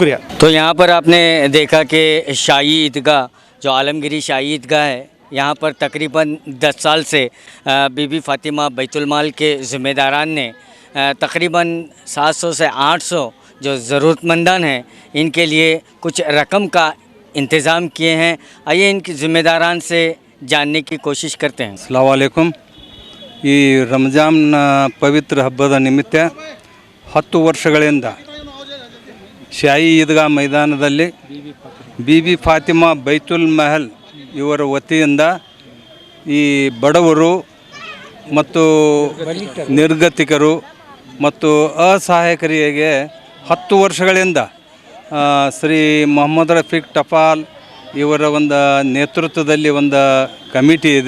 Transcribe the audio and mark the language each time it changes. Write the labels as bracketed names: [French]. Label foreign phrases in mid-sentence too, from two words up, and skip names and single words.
[Hindi] तो यहाँ पर आपने देखा कि शाही ईदगाह जो आलमगिरी शाही ईदगाह है यहाँ पर तकरीबन 10 साल से बीबी फ़ातिमा बैतुल माल के ज़िम्मेदारान ने तकरीबन 700 से 800 जो ज़रूरतमंदान हैं इनके लिए कुछ रकम का इंतज़ाम किए हैं। आइए इनके ज़िम्मेदारान से जानने की कोशिश करते हैं। [Arabic] السلام عليكم. [Kannada] ಈ ರಂಜಾನ್ ಪವಿತ್ರ ಹಬ್ಬದ ನಿಮಿತ್ತ 10 ವರ್ಷಗಳಿಂದ ಶಾಹಿ ಈದ್ಗಾ ಮೈದಾನದಲ್ಲಿ ಬೀಬಿ ಫಾತಿಮಾ ಬೈತುಲ್ ಮಹಲ್ ಇವರ ವತಿಯಿಂದ ಈ ಬಡವರು ಮತ್ತು ನಿರ್ಗತಿಕರು ಮತ್ತು ಅಸಹಾಯಕರಿಗೆ 10 ವರ್ಷಗಳಿಂದ ಶ್ರೀ ಮೊಹಮ್ಮದ್ ರಫೀಕ್ ಟಪಾಲ್ ಇವರ ಒಂದು ನೇತೃತ್ವದಲ್ಲಿ ಒಂದು ಕಮಿಟಿ ಇದೆ.